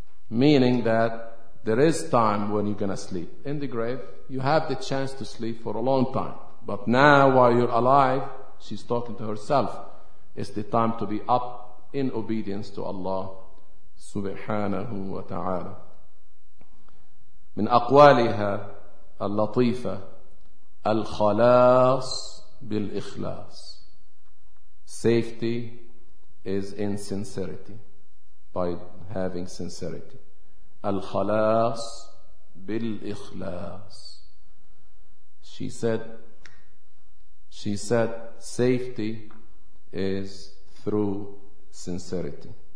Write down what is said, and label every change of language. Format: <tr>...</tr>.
<en>Meaning that there is time when you're gonna sleep. In the grave, you have the chance to sleep for a long time. But now, while you're alive, she's talking to herself, it's the time to be up in obedience to Allah subhanahu wa ta'ala.</en> <ar>من أقوالها اللطيفة الخلاص بالإخلاص.</ar> <en>Safety is in sincerity, by having sincerity.</en> <ar>الخلاص بالإخلاص.</ar> <en>She said, safety is through sincerity.</en>